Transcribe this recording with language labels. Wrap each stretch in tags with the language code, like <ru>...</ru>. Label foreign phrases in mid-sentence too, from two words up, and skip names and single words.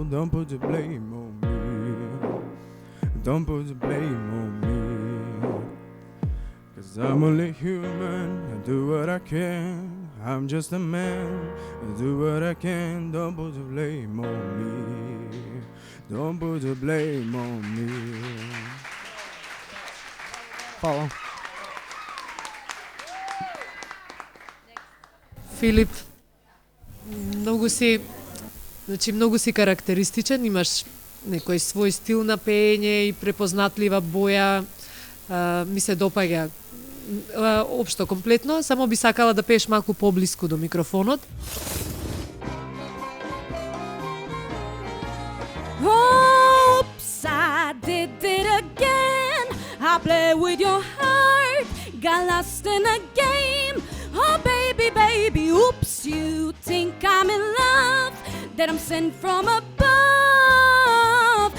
<en>Don't put the blame on me. Don't put the blame on me. 'Cause I'm only human. I do what I can. I'm just a man. I do what I can. Don't put the blame on me. Don't put the blame on me.</en> <mk>Hvala. Филип, многу си карактеристичен, имаш некој свој стил на пеење и препознатлива боја. Ми се допаѓа општо комплетно, само би сакала да пееш малку поблиску до микрофонот.</mk> <en>Oops, I did it again. I play with your heart, got lost in a game. Oh baby, baby, oops, you think I'm in love, that I'm sent from above.</en>